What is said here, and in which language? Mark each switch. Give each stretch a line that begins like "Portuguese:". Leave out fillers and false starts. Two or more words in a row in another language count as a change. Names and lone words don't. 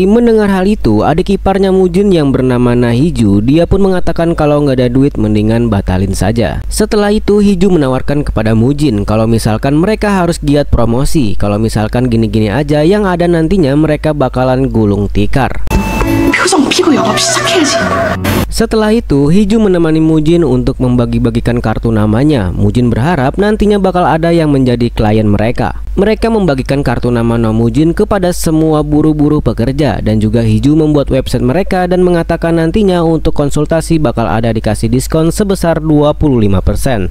Indonesian: Mendengar hal itu, adik iparnya Mujin yang bernama Nahiju, dia pun mengatakan kalau nggak ada duit mendingan batalin saja. Setelah itu Hiju menawarkan kepada Mujin kalau misalkan mereka harus giat promosi, kalau misalkan gini-gini aja yang ada nantinya mereka bakalan gulung tikar.
Korean: 표정 피고 영업 시작해야지.
Indonesian: Setelah itu, Hiju menemani Mujin untuk membagi-bagikan kartu namanya. Mujin berharap nantinya bakal ada yang menjadi klien mereka. Mereka membagikan kartu nama Nomujin kepada semua buruh-buruh pekerja, dan juga Hiju membuat website mereka dan mengatakan nantinya untuk konsultasi bakal ada dikasih diskon sebesar 25%.